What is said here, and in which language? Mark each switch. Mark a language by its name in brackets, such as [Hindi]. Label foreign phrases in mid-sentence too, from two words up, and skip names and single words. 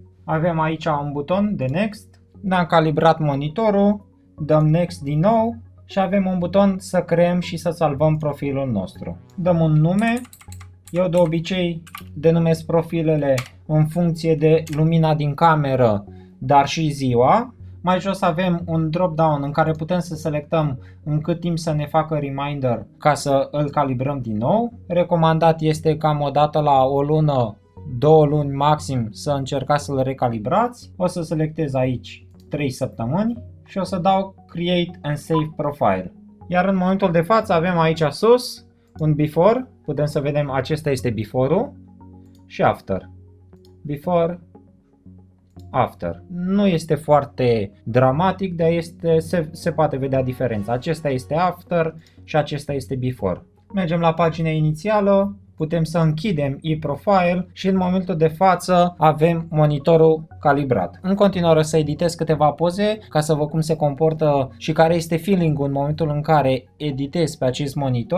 [Romanian] Avem aici un buton de Next. Ne-am calibrat monitorul. Dăm Next din nou. Și avem un buton să creăm și să salvăm profilul nostru. Dăm un nume. Eu de obicei denumesc profilele în funcție de lumina din cameră, dar și ziua. Mai jos avem un drop-down în care putem să selectăm în cât timp să ne facă reminder ca să îl calibrăm din nou. Recomandat este cam o dată la o lună, 2 luni maxim să încercați să-l recalibrați. O să selectez aici 3 săptămâni și o să dau [English] Create and Save Profile. [Romanian] Iar în momentul de față avem aici sus un before, putem să vedem acesta este before-ul și after. Before, after. Nu este foarte dramatic, dar se poate vedea diferența. Acesta este after și acesta este before. Mergem la pagina inițială. Putem să închidem e-profile și în momentul de față avem monitorul calibrat. În continuare să editez câteva poze ca să văd cum se comportă și care este feeling-ul în momentul în care editez pe acest monitor.